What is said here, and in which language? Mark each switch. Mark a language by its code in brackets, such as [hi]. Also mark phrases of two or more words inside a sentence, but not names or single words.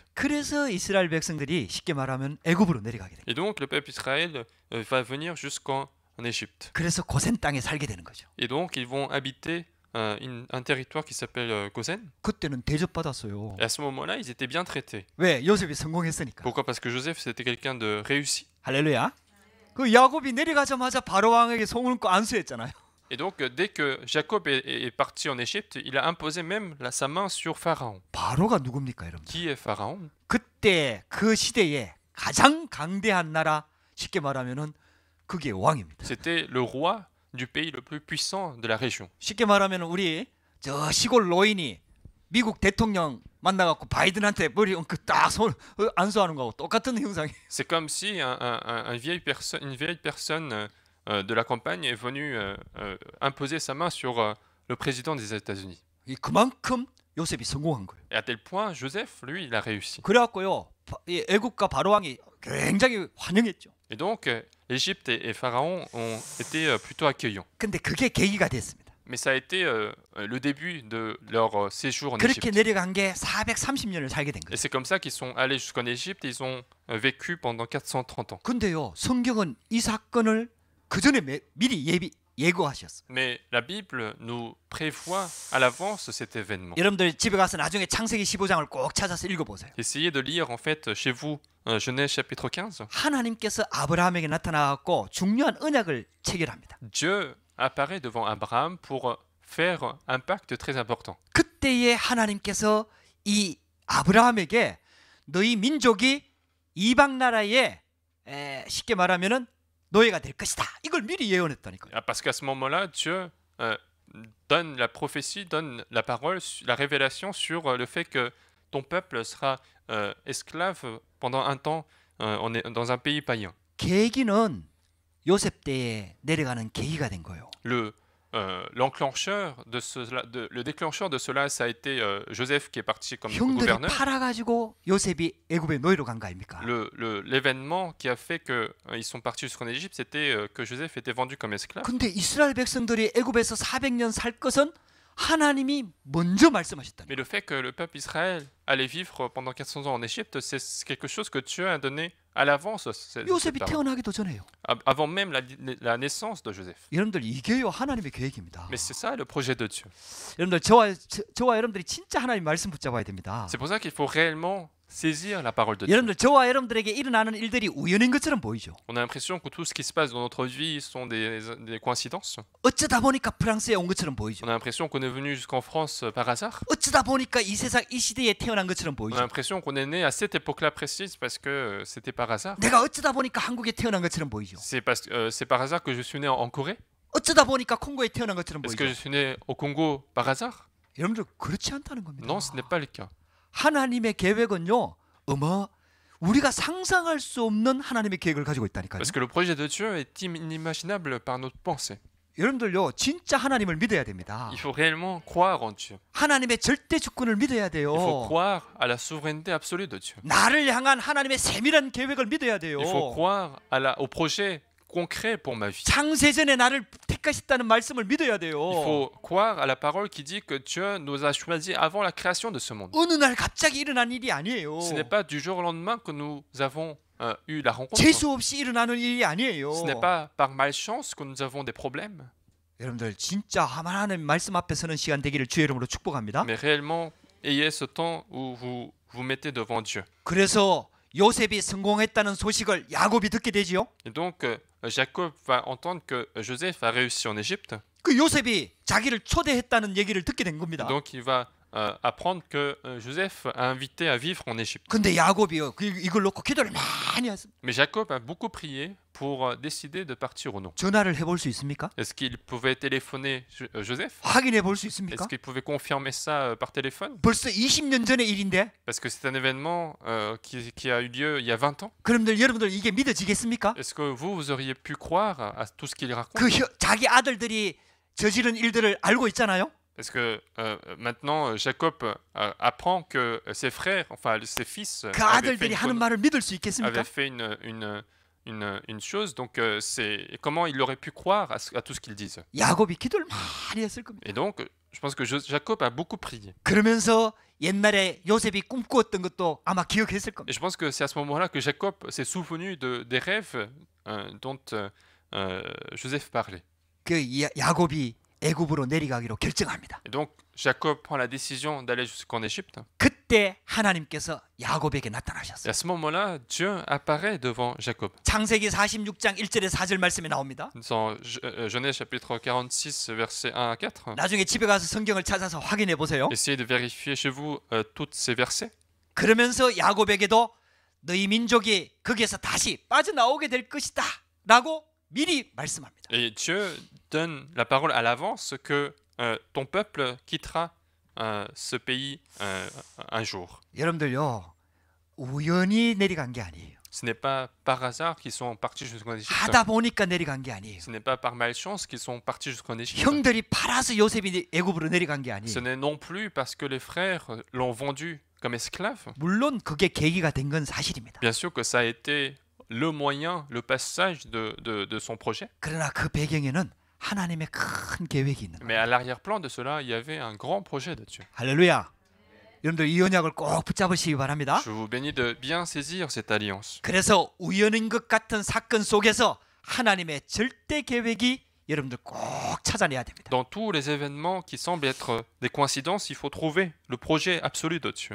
[ko] 그래서 이스라엘 백성들이 쉽게 말하면 애굽으로 내려가게 돼요. [fr] Et donc, le peuple Israël va venir jusqu'en Égypte. [ko] 그래서 고센 땅에 살게 되는 거죠. [fr] Et donc, ils vont habiter un territoire qui s'appelle Gosen. [ko] 그때는 대접받았어요. [fr] Et à ce moment-là, ils étaient bien traités. [ko] 왜? 요셉이 성공했으니까. [fr] Pourquoi? Parce que Joseph, c'était quelqu'un de réussi. [ko] 할렐루야. 그 야곱이 내려가자마자 바로 왕에게 소문고 안수했잖아요. [fr] Et donc, dès que Jacob est parti en Égypte, il a imposé même sa main sur Pharaon. [ko] 바로가 누굽니까, 여러분? [fr] Qui est Pharaon? [ko] 그때 그 시대에 가장 강대한 나라, 쉽게 말하면은 그게 왕입니다. [fr] C'était le roi du pays le plus puissant de la région. [ko] 쉽게 말하면 우리 저 시골 노인이 미국 대통령 만나갖고 바이든한테 머리 딱 손 안수하는 거하고 똑같은 형상이. [fr] C'est comme si une vieille personne de la campagne est venue imposer sa main sur le président des États-Unis. [ko] 그만큼 요셉이 성공한 거예요. [fr] Et à tel point, Joseph, lui, il a réussi. [ko] 그래갖고요, 이 애국과 바로 왕이 굉장히 환영했죠. [fr] Et donc, l'Égypte et Pharaon ont été plutôt accueillants. [ko] 근데 그게 계기가 됐습니다. [fr] Mais ça a été le début de leur séjour en [ko] 그렇게 [fr] Égypte. [ko] 내려간 게 430년을 살게 된 [fr] Et [ko] 거예요. [fr] c'est comme ça qu'ils sont allés jusqu'en Égypte et ils ont vécu pendant 430 ans. [ko] 근데요, 성경은 이 사건을 그 전에 미리 예고하셨어요. [fr] Mais la Bible nous prévoit à l'avance cet événement. [ko] 여러분들 집에 가서 나중에 창세기 15장을 꼭 찾아서 읽어보세요. [fr] Essayez de lire en fait chez vous Genèse chapitre 15. [ko] 하나님께서 아브라함에게 나타나갖고 중요한 언약을 체결합니다. [fr] Dieu apparaît devant Abraham pour faire un pacte très important. [ko] 그때에 하나님께서 이 아브라함에게 너희 민족이 이방 나라에 쉽게 말하면은 노예가 될 것이다. 이걸 미리 예언했다니까요. [fr] Ah, parce qu'à ce moment-là, Dieu donne la prophétie, donne la parole, la révélation sur le fait que ton peuple sera esclave pendant un temps dans un pays païen. [ko] 계기는 요셉 때에 내려가는 계기가 된 거예요. [fr] L'enclencheur de cela, le déclencheur de cela, ça a été Joseph qui est parti comme [ko] 형들이 [fr] gouverneur. [ko] 팔아가지고 요셉이 애굽의 노예로 간 거 아닙니까? [fr] L'événement qui a fait qu'ils sont partis jusqu'en Égypte, c'était que Joseph était vendu comme esclave. [ko] 근데 이스라엘 백성들이 애굽에서 400년 살 것은 하나님이 먼저 말씀하셨다. [fr] Mais le fait que le peuple Israël allait vivre pendant 400 ans en Égypte, c'est quelque chose que Dieu a donné à l'avance. [ko] 요셉이 태어나기도 전에요. [fr] Avant même la naissance de Joseph. [ko] 여러분들 이게요 하나님의 계획입니다. [fr] Mais c'est ça le projet de Dieu. [ko] 여러분들 저와 여러분들이 진짜 하나님 말씀 붙잡아야 됩니다. [fr] C'est pour ça qu'il faut réellement saisir la parole de Dieu. [ko] 여러분들 저와 여러분들에게 일어나는 일들이 우연인 것처럼 보이죠. [fr] On a l'impression que tout ce qui se passe dans notre vie sont des coïncidences. [ko] 어쩌다 보니까 프랑스에 온 것처럼 보이죠. [fr] On a l'impression qu'on est venu jusqu'en France par hasard. [ko] 어쩌다 보니까 이 세상 이 시대에 태어난 것처럼 [fr] On a [ko] 보이죠. [fr] l'impression qu'on est né à cette époque-là précise parce que c'était par hasard. [ko] 내가 어쩌다 보니까 한국에 태어난 것처럼 보이죠. [fr] C'est par hasard que je suis né en Corée. [ko] 어쩌다 보니까 콩고에 태어난 것처럼 [fr] Est-ce [ko] 보이죠. [fr] que je suis né au Congo par hasard? [ko] 여러분들 그렇지 않다는 겁니다. [fr] Non, ce n'est pas le cas. [ko] 하나님의 계획은요. 우리가 상상할 수 없는 하나님의 계획을 가지고 있다니까요. [fr] Parce que le projet de Dieu est inimaginable par notre pensée. [ko] 여러분들요. 진짜 하나님을 믿어야 됩니다. [fr] Il faut réellement croire en Dieu. [ko] 하나님의 절대 주권을 믿어야 돼요. [fr] Il faut croire à la souveraineté absolue de Dieu. [ko] 나를 향한 하나님의 세밀한 계획을 믿어야 돼요. [fr] Il faut croire au projet concret pour ma vie. [ko] 창세전에 나를 택하셨다는 말씀을 믿어야 돼요. [fr] Il faut croire à la parole qui dit que Dieu nous a choisis avant la création de ce monde. [ko] 어느 날 갑자기 일어난 일이 아니에요. [fr] Ce n'est pas du jour au lendemain que nous avons eu la rencontre. [ko] 재수 없이 일어나는 일이 아니에요. [fr] Ce n'est pas par malchance que nous avons des problèmes. [ko] 여러분들 진짜 하나님 말씀 앞에 서는 시간 되기를 주의 이름으로 축복합니다. [fr] Mais réellement, ayez ce temps où vous vous mettez devant Dieu. [ko] 그래서 요셉이 성공했다는 소식을 야곱이 듣게 되지요. [fr] Et donc, Jacob va entendre que Joseph a réussi en Égypte. [ko] 그 요셉이 자기를 초대했다는 얘기를 듣게 된 겁니다. [fr] Donc, il va apprendre que Joseph a invité à vivre en Égypte. [ko] 근데 야곱이요 이걸 놓고 기도를 많이 했습니다. [fr] Mais Jacob a beaucoup prié pour décider de partir ou non. [ko] 전화를 해볼 수 있습니까? [fr] Est-ce qu'il pouvait téléphoner Joseph? [ko] 확인해 볼 수 있습니까? [fr] Est-ce qu'il pouvait confirmer ça par téléphone? [ko] 벌써 20년 전의 일인데. [fr] Parce que c'est un événement qui a eu lieu il y a 20 ans. [ko] 그럼들 여러분들 이게 믿어지겠습니까? [fr] Est-ce que vous auriez pu croire à tout ce qu'il raconte? [ko] 그 자기 아들들이 저지른 일들을 알고 있잖아요. [fr] Parce que maintenant, Jacob apprend que ses frères, enfin ses fils, [ko] 그 아들들이 하는 말을 믿을 수 있겠습니까? [fr] avaient fait une chose. Donc, c'est comment il aurait pu croire à tout ce qu'ils disent. [ko] 야곱이 기도를 많이 했을 겁니다. [fr] Et donc, je pense que Jacob a beaucoup prié. [ko] 그러면서 옛날에 요셉이 꿈꾸었던 것도 아마 기억했을 겁니다. [fr] Et je pense que c'est à ce moment-là que Jacob s'est souvenu des rêves dont Joseph parlait. [ko] 그 야곱이 애굽으로 내려가기로 결정합니다. [fr] Et donc, Jacob prend la décision d'aller jusqu'en Égypte. [ko] 그때 하나님께서 야곱에게 [fr] Et [ko] 나타나셨어요. [fr] à ce moment-là, Dieu apparaît devant Jacob. [ko] 창세기 46장 1절에 4절 말씀이 나옵니다. [fr] Dans Genèse chapitre 46, versets 1 à 4. [ko] 나중에 집에 가서 성경을 찾아서 확인해 보세요. [fr] Essayez de vérifier chez vous tous ces versets. [ko] 그러면서 야곱에게도 너희 민족이 거기에서 다시 빠져나오게 될 것이다 라고 미리 말씀합니다. [fr] Et Dieu donne la parole à l'avance que ton peuple quittera ce pays un jour. [ko] 여러분들요 우연히 내려간 게 아니에요. [fr] Ce n'est pas par hasard qu'ils sont partis jusqu'en Égypte. [ko] 하다 보니까 내려간 게 아니에요. [fr] Ce n'est pas par malchance qu'ils sont partis jusqu'en Égypte. [ko] 형들이 팔아서 요셉이 애굽으로 내려간 게 [fr] Ce [ko] 아니에요. [fr] n'est non plus parce que les frères l'ont vendu comme esclave. [ko] 물론 그게 계기가 된 건 사실입니다. [fr] Bien sûr que ça a été le moyen, le passage de son projet. [ko] 그러나 그 배경에는 하나님의 큰 계획이 있는 거예요. [fr] Mais à l'arrière-plan de cela, il y avait un grand projet de Dieu. [ko] 할렐루야. 여러분들 이 언약을 꼭 붙잡으시기 바랍니다. [fr] Je vous bénis de bien saisir cette alliance. [ko] 그래서 우연인 것 같은 사건 속에서 하나님의 절대 계획이 여러분들 꼭 찾아내야 됩니다. [fr] Dans tous les événements qui semblent être des coïncidences, il faut trouver le projet absolu de Dieu.